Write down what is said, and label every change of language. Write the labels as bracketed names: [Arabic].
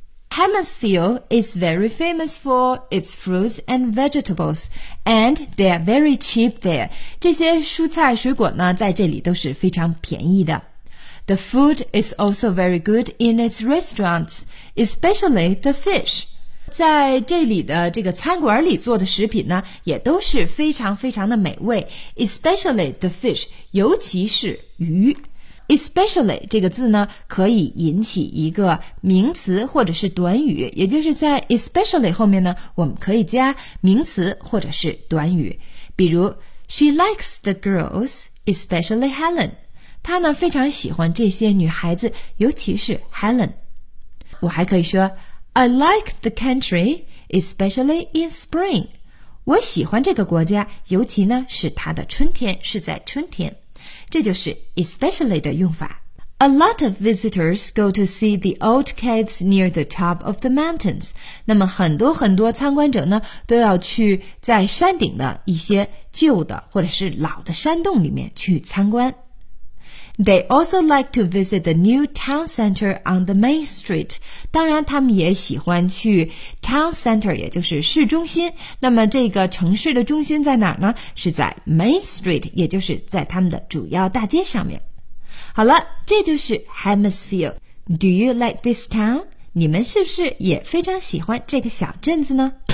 [English] Hammersville is very famous for its fruits and vegetables, and they are very cheap there. [Chinese] 这些蔬菜水果呢，在这里都是非常便宜的。 [English] The food is also very good in its restaurants, especially the fish. [Chinese] 在这里的这个餐馆里做的食品呢，也都是非常非常的美味， [English] especially the fish, [Chinese] 尤其是鱼。 Especially 这个字呢可以引起一个名词或者是短语，也就是在 especially 后面呢我们可以加名词或者是短语，比如 [English] She likes the girls, especially Helen， [Chinese] 她呢非常喜欢这些女孩子，尤其是 Helen。我还可以说 [English] I like the country, especially in spring， [Chinese] 我喜欢这个国家，尤其呢是它的春天，是在春天。这就是 especially 的用法。 [English] A lot of visitors go to see the old caves near the top of the mountains. [Chinese] 那么很多很多参观者呢都要去在山顶的一些旧的或者是老的山洞里面去参观。 [English] They also like to visit the new town center on the main street. [Chinese] 当然他们也喜欢去 town center, 也就是市中心。那么这个城市的中心在哪儿呢？是在 main street, 也就是在他们的主要大街上面。好了，这就是 Hammersfield. [English] Do you like this town? [Chinese] 你们是不是也非常喜欢这个小镇子呢？